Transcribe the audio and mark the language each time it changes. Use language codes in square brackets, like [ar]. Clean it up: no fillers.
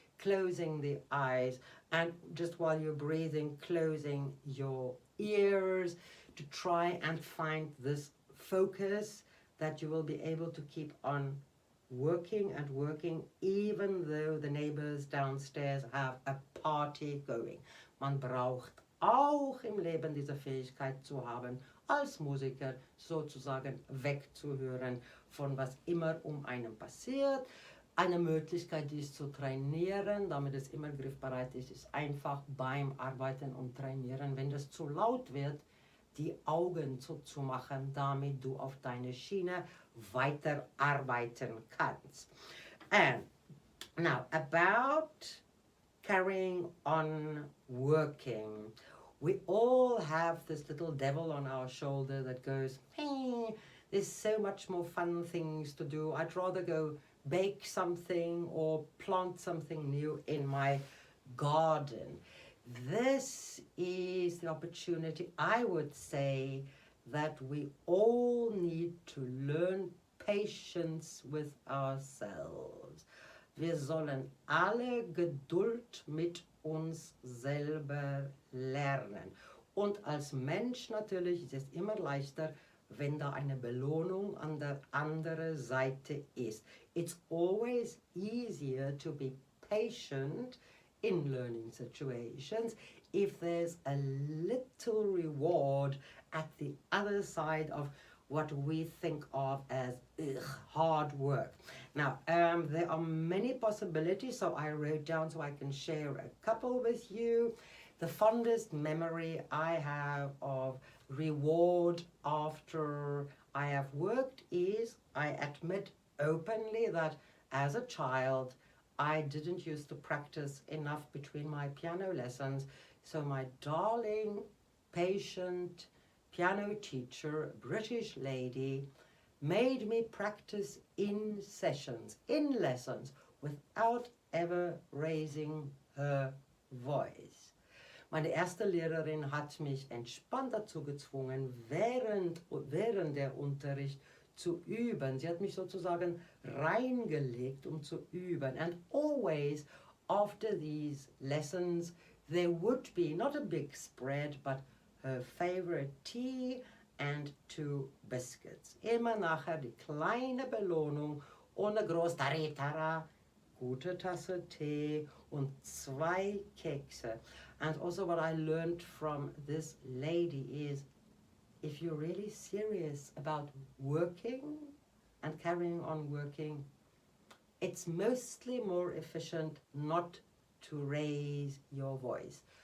[en] Closing the eyes, and just while you're breathing, closing your ears to try and find this focus that you will be able to keep on working and working, even though the neighbors downstairs have a party going. [de] Man braucht auch im Leben diese Fähigkeit zu haben, als Musiker sozusagen wegzuhören von was immer einen passiert. Eine Möglichkeit, dies zu trainieren, damit es immer griffbereit ist, ist einfach beim Arbeiten und Trainieren, wenn das zu laut wird, die Augen zuzumachen, damit du auf deine Schiene weiterarbeiten kannst. [en] And now about carrying on working. We all have this little devil on our shoulder that goes, hey, there's so much more fun things to do. I'd rather go bake something or plant something new in my garden. This is the opportunity, I would say, that we all need to learn patience with ourselves. [de] Wir sollen alle Geduld mit uns selber lernen. Und als Mensch natürlich ist es immer leichter, wenn da eine Belohnung an der anderen Seite ist. [en] It's always easier to be patient in learning situations if there's a little reward at the other side of what we think of as hard work. Now, there are many possibilities, so I wrote down so I can share a couple with you. The fondest memory I have of reward after I have worked is, I admit openly that as a child, I didn't used to practice enough between my piano lessons, so my darling, patient piano teacher, British lady, made me practice in sessions, in lessons, without ever raising her voice. [de] Meine erste Lehrerin hat mich entspannt dazu gezwungen, während der Unterricht zu üben. Sie hat mich sozusagen reingelegt, um zu üben. [en] And always after these lessons, there would be not a big spread, but her favorite tea and 2 biscuits. [de] Immer nachher die kleine Belohnung ohne groß Taritara, gute Tasse Tee und 2 Kekse. [en] And also what I learned from this lady is, if you're really serious about working and carrying on working, it's mostly more efficient not to raise your voice.